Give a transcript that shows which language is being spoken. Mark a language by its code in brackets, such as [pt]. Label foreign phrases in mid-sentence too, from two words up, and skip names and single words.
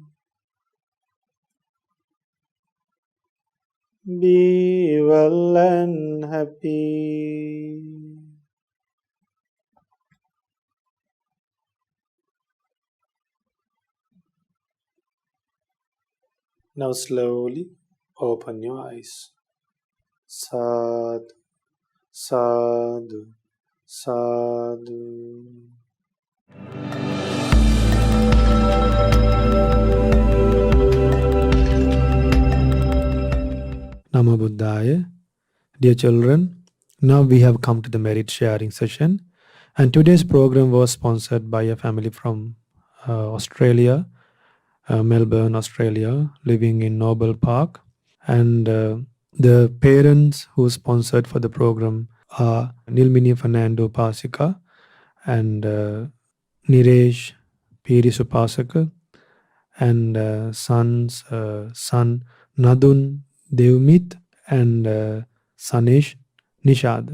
[en] Be well and happy. Now slowly open your eyes. [pi] Sadhu, sadhu, sadhu. Namo Buddhaya. [en] Dear children, now we have come to the merit sharing session, and today's program was sponsored by a family from Australia, Melbourne, Australia, living in Noble Park. And the parents who sponsored for the program are Nilmini Fernando Pasika and Niresh Pirisupasaka, and son Nadun Devmit and Sanesh Nishad.